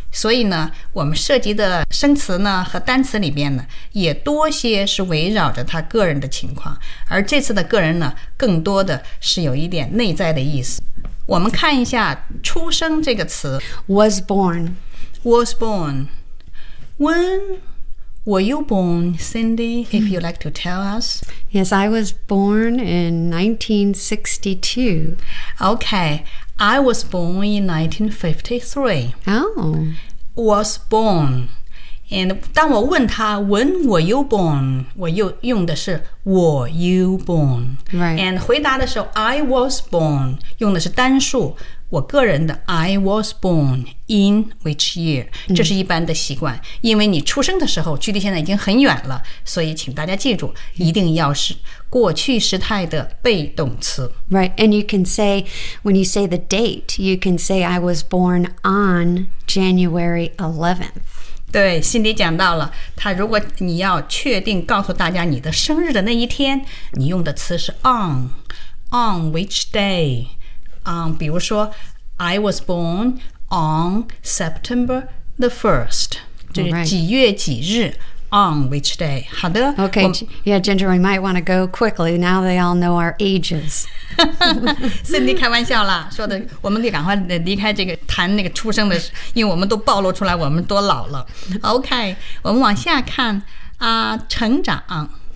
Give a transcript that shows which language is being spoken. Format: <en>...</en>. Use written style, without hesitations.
<zh>所以呢，我们涉及的生词呢和单词里面呢，也多些是围绕着他个人的情况。而这次的个人呢，更多的是有一点内在的意思。我们看一下出生这个词</zh> <en>Was born. Was born. When were you born, Cindy, if you'd like to tell us? Yes, I was born in 1962. Okay, I was born in 1953. Oh. Was born. And</en> <zh>当我问他</zh> <en>when were you born,</en> <zh>我又用的是</zh> <en>were you born. Right.</en> <zh>And 回答的时候</zh> <en>I was born,</en> <zh>用的是单数。我个人的</zh> <en>I was born in which year</en> <zh>这是一般的习惯、</zh> <en>mm.</en> <zh>因为你出生的时候距离现在已经很远了所以请大家记住一定要是过去时态的被动词</zh> <en>Right, and you can say when you say the date you can say I was born on January 11th</en> <zh>对辛迪讲到了他如果你要确定告诉大家你的生日的那一天你用的词是 on which day比如说</zh> <en>I was born on September the 1st</en> <zh>就是几月几日、right.</zh> <en>on which day</en> <zh>好的</zh> <en>Okay, yeah, Ginger, we might want to go quickly now they all know our ages</en> <zh>Cindy 开玩笑了说的我们得赶快离开这个谈那个出生的因为我们都暴露出来我们多老了 Okay, 我们往下看、成长</zh>